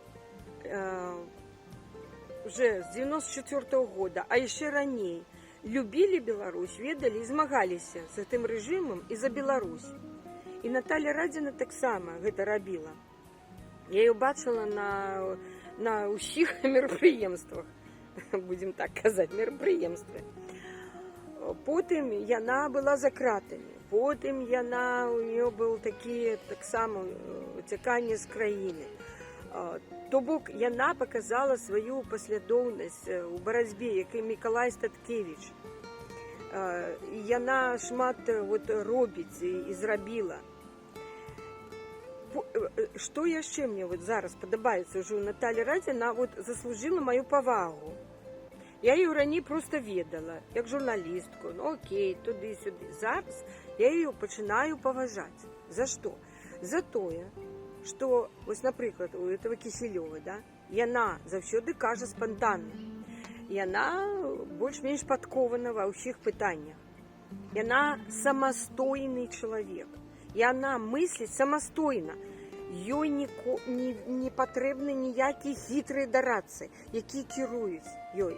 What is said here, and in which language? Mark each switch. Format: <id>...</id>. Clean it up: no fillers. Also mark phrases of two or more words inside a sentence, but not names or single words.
<be>уже з 94-го года, а яшчэ раней, любілі Беларусь, ведалі і змагаліся з гэтым рэжымам і за Беларусь. І Наталья Радина таксама гэта рабіла. Я ее бачила на ўсіх мерапрыемствах, будем так казаць, мерапрыемствы. Потым яна была за кратамі, потым</be> <ru>у нее был</ru> <be>такі таксама уцяканне з краіны. То бок яна показала сваю паслядоўнасць у барацьбе, як і Мікалай Статкевіч. Яна шмат робіць і зрабіла. Што яшчэ мне зараз падабаецца ўжо ў Наталі Радзіна, заслужила маю павагу.</be> <uk>Я її</uk> <be>раней просто ведала, як журналістку,</be> <uk>ну окей, туди-сюди. Зараз я її починаю поважати. За що? За тое,</uk> <be>што вось, напрыклад,</be> <ru>у этого</ru> <be>Кісельёва, да, яна заўсёды кажа спантанна. Яна больш-менш падкована ва ўсіх пытаннях. Яна самастойны чалавек. Яна мысліць самастойна. Ёй не патрэбны ніякія хітрыя дарадцы, якія кіруюць ёй.</be>